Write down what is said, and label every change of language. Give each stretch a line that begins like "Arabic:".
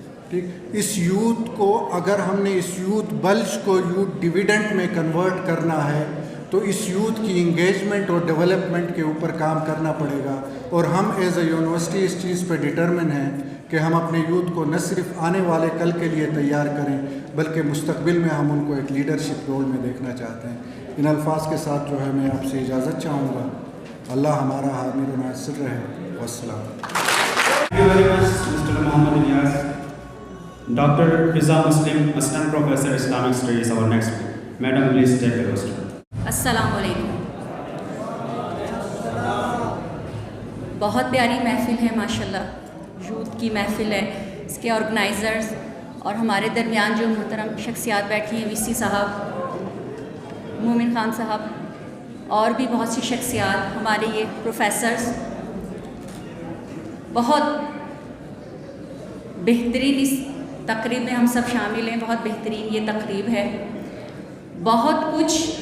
Urdu: ٹھیک، اس یوتھ کو اگر ہم نے اس یوتھ بلج کو یوتھ ڈویڈنٹ میں کنورٹ کرنا ہے تو اس یوتھ کی انگیجمنٹ اور ڈیولپمنٹ کے اوپر کام کرنا پڑے گا، اور ہم
English: as a university
Urdu: اس چیز پہ ڈٹرمن ہیں کہ ہم اپنے یوتھ کو نہ صرف آنے والے کل کے لیے تیار کریں بلکہ مستقبل میں ہم ان کو ایک لیڈرشپ رول میں دیکھنا چاہتے ہیں۔ ان الفاظ کے ساتھ جو ہے میں آپ سے اجازت چاہوں گا۔ اللہ ہمارا حامل و ناصر رہے۔ والسلام۔
English: Thank you very much, Mr. Muhammad Ilyas. Dr. Fiza Muslim, Assistant Professor Islamic Studies, our next speaker. Madam, please take the host.
Urdu: السلام علیکم۔ بہت پیاری محفل ہے ماشاءاللہ، یوتھ کی محفل ہے، اس کے آرگنائزرز اور ہمارے درمیان جو محترم شخصیات بیٹھی ہیں، وی سی صاحب، مومن خان صاحب اور بھی بہت سی شخصیات، ہمارے یہ پروفیسرز، بہت بہترین اس تقریب میں ہم سب شامل ہیں، بہت بہترین یہ تقریب ہے، بہت کچھ